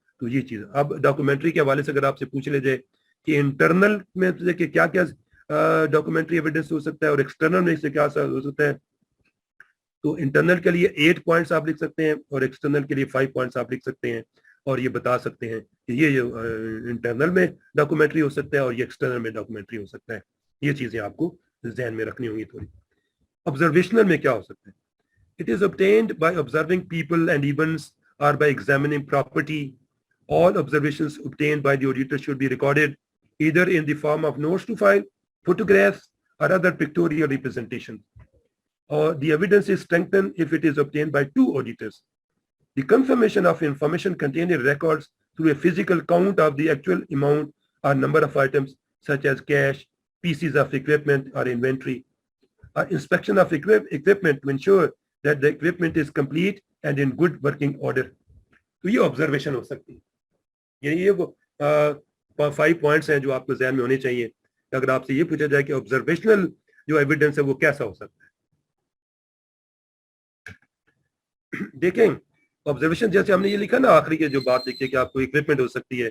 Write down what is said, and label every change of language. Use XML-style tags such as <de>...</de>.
<hi>तो ये चीज अब डॉक्यूमेंट्री के हवाले से अगर आपसे पूछ ले जाए कि इंटरनल में से क्या क्या डॉक्यूमेंट्री एविडेंस हो सकता है और एक्सटर्नल में से क्या हो सकता है, तो इंटरनल के लिए 8 पॉइंट्स आप लिख सकते हैं और एक्सटर्नल के लिए 5 पॉइंट्स आप लिख सकते हैं, और ये बता सकते हैं कि ये इंटरनल में डॉक्यूमेंट्री हो सकता है और ये एक्सटर्नल में डॉक्यूमेंट्री हो सकता है। ये चीजें आपको ध्यान में रखनी होंगी थोड़ी। ऑब्जर्वेशनल में क्या हो सकता है,</hi> <en>It is obtained by observing people and events or by examining property. All observations obtained by the auditor should be recorded either in the form of notes to file, photographs, or other pictorial representations. Or the evidence is strengthened if it is obtained by 2 auditors. The confirmation of information contained in records through a physical count of the actual amount or number of items such as cash, pieces of equipment or inventory, or inspection of equipment to ensure that the equipment is complete and in good working order.</en> <hi>तो ये observation हो सकती है। ये वो 5 points हैं जो आपको ध्यान में होने चाहिए। अगर आपसे ये पूछा जाए कि ऑब्जर्वेशनल जो एविडेंस है वो कैसा हो सकता है, देखें ऑब्जर्वेशन जैसे हमने ये लिखा ना आखिरी के जो बात लिखी है कि आपको इक्विपमेंट हो सकती है।</hi>